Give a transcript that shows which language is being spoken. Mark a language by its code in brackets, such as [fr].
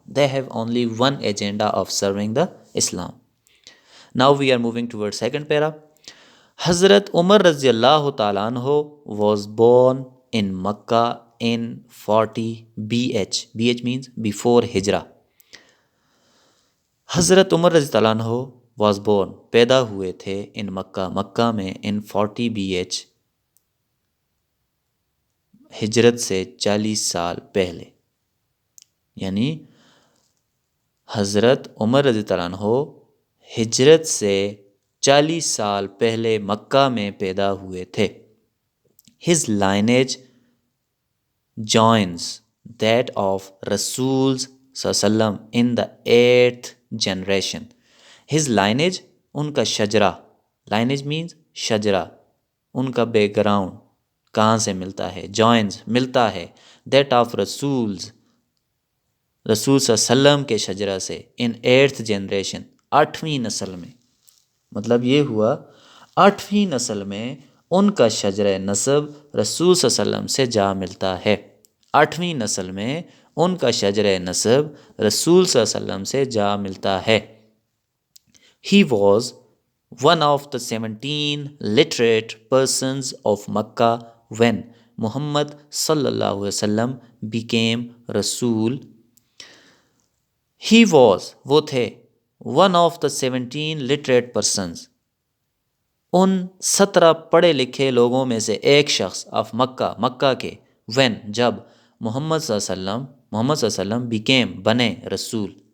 [en] They have only one agenda of serving the Islam. Now we are moving towards second para. Hazrat Umar Raziallahu Ta'ala Anhu was born in Makkah in 40 BH. BH means before Hijrah. [ur] حضرت عمر رضی اللہ عنہ [en] was born، [ur] پیدا ہوئے تھے in مکہ میں [en] in 40 BH، [ur] ہجرت سے 40 سال پہلے. یعنی حضرت عمر رضی اللہ عنہ ہجرت سے 40 سال پہلے مکہ میں پیدا ہوئے تھے. [en] His lineage joins that of Rasul sallam in the 8th generation. His lineage، [ur] ان کا شجرہ، [en] lineage means [ur] شجرہ، ان کا بیک گراؤنڈ کہاں سے ملتا ہے، joins ملتا ہے [en] that of [ur] رسول صلی اللہ علیہ وسلم کے شجرہ سے [en] in 8th generation، [ur] 8ویں نسل میں. مطلب یہ ہوا 8ویں نسل میں ان کا شجرہ نسب رسول صلی اللہ علیہ وسلم سے جا ملتا ہے. 8ویں نسل میں ان کا شجرہ نسب رسول صلی اللہ علیہ وسلم سے جا ملتا ہے. [en] He was one of the 17 literate persons of Makkah when Muhammad sallallahu alaihi wasallam became Rasul. He was، [ur] وہ تھے [en] one of the 17 literate persons، [ur] ان 17 پڑھے لکھے لوگوں میں سے ایک شخص of مکہ کے when، جب محمد صلی اللہ علیہ وسلم became، بنے رسول.